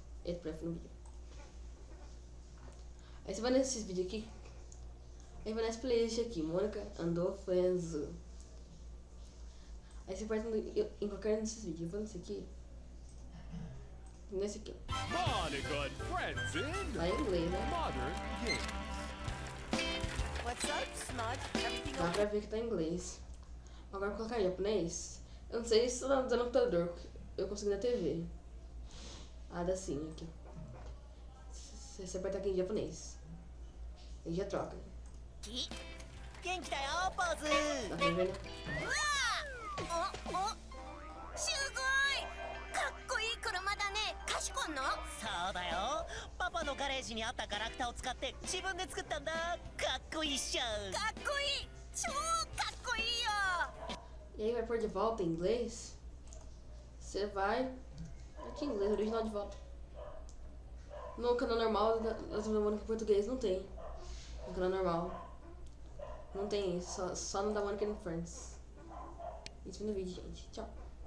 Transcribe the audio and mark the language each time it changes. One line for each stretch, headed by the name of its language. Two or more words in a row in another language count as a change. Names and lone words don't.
Portuguese: Esse prefere no vídeo. Aí você vai nesses vídeos aqui. Aí vai nessa playlist aqui, Mônica andou Friends. Aí você vai em qualquer um desses vídeos. Eu vou nesse aqui. Nesse aqui, ó.
English: Mônica and Friends in
Portuguese: Lá em inglês, né?
English: Modern Games. What's up, Smudge? Everything
Portuguese: Dá pra ver que tá em inglês. Agora vou colocar em japonês. Eu não sei se tá no computador. Eu consigo na TV. Ah, dá sim aqui. Você aperta aqui em japonês. Aí já troca.
Japanese: 元気だよポーズ
Portuguese: Tá vendo?
Japanese: すごいかっこいい車だね賢いのそうだよパパのガレージにあったガラクタを使って自分で作ったんだかっこいいっしょかっこいい超かっこいいよ
Portuguese: E aí vai pôr de volta em inglês. Você vai aqui em inglês, original de volta. No canal normal da Turma da Mônica em português não tem. No canal normal não tem isso, só no da Mônica and Friends. Isso no vídeo, gente. Tchau.